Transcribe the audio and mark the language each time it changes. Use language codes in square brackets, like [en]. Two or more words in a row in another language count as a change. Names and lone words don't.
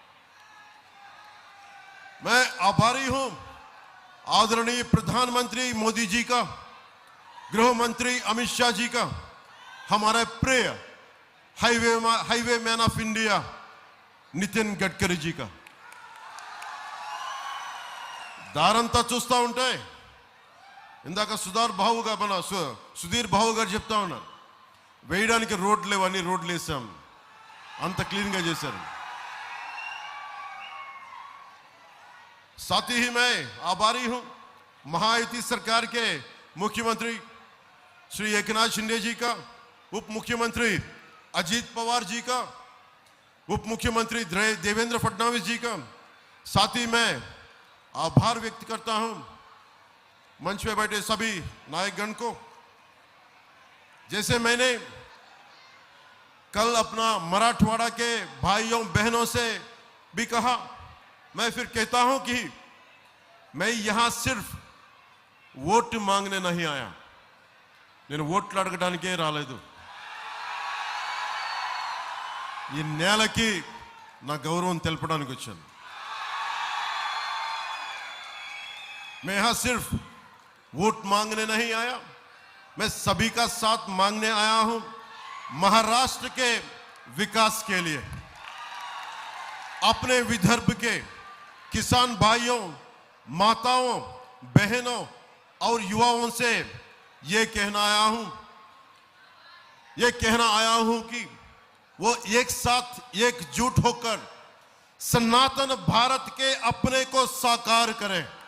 [hi] मैं आभारी हूं आदरणीय प्रधानमंत्री मोदी जी का, गृह मंत्री अमित शाह जी का, हमारे प्रिय [en] Highway Man of India [hi] नितिन गडकरी जी का। [te] దారంతా చూస్తూ ఉంటే ఇందాక సుధీర్ బాబు గారు చెప్తా ఉన్నారు, వేయడానికి రోడ్లు లేవు, అన్ని రోడ్లు వేసాం, అంత క్లీన్ గా చేశారు। [hi] साथ ही मैं आभारी हूं महायुति सरकार के मुख्यमंत्री श्री एकनाथ शिंदे जी का, उप मुख्यमंत्री अजीत पवार जी का, उप मुख्यमंत्री देवेंद्र फडणवीस जी का। साथ ही मैं आभार व्यक्त करता हूं मंच पे बैठे सभी नायकगण को। जैसे मैंने कल अपना मराठवाड़ा के भाइयों बहनों से भी कहा, मैं फिर कहता हूं कि मैं यहां सिर्फ वोट मांगने नहीं आया, [te] నేను ఓట్లు అడగడానికే రాలేదు। ఈ నేలకి నా గౌరవం తెలపడానికి వచ్చాను। [hi] मैं यहां सिर्फ वोट मांगने नहीं आया, मैं सभी का साथ मांगने आया हूं महाराष्ट्र के विकास के लिए। अपने विदर्भ के किसान भाइयों, माताओं, बहनों और युवाओं से ये कहना आया हूं कि वो एक साथ एकजुट होकर सनातन भारत के अपने को साकार करें।